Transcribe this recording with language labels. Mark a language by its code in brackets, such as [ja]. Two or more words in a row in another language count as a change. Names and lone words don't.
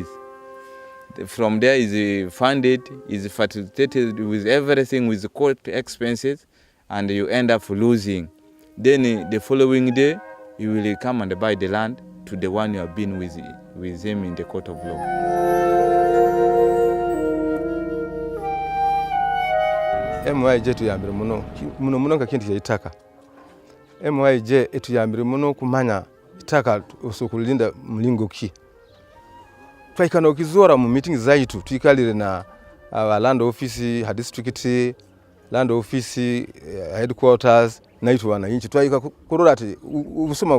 [en] From there is funded, is facilitated with everything, with the court expenses, and you end up losing. Then the following day, you will come and buy the land to the one you have been with him in the court of law. [nyo] MYJ tuyambire muno nga kintu kyaitaka. MYJ etuyambire muno kumanya itaka osokulinda mulingo ki. Twaikana okizora mu meeting zaitu tuikalire na [en] land office, district land office, [nyo] headquarters naitu wananchi twaika kurora ati ubusoma